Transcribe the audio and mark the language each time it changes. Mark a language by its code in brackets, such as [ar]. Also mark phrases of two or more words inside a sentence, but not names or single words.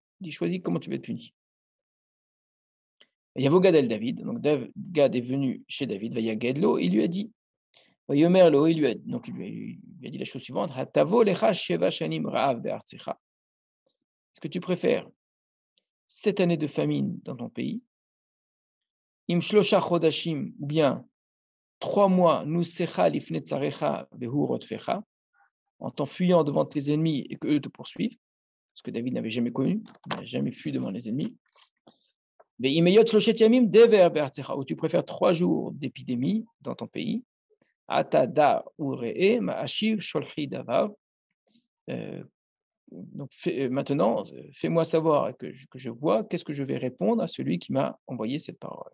[fr] Il dit, choisis comment tu vas être puni. Il y a Gad el David, donc Gad est venu chez David, il lui a dit, il lui a dit la chose suivante, est-ce que tu préfères 7 années de famine dans ton pays, [he] אם שלושה חדשים, [fr] ou bien 3 mois, [he] נסך לפני צריך והוא רודפך, [fr] en t'enfuyant devant tes ennemis et qu'eux te poursuivent, ce que David n'avait jamais connu, il n'a jamais fui devant les ennemis. Ou tu préfères 3 jours d'épidémie dans ton pays. Donc maintenant, fais-moi savoir que je vois qu'est-ce que je vais répondre à celui qui m'a envoyé cette parole.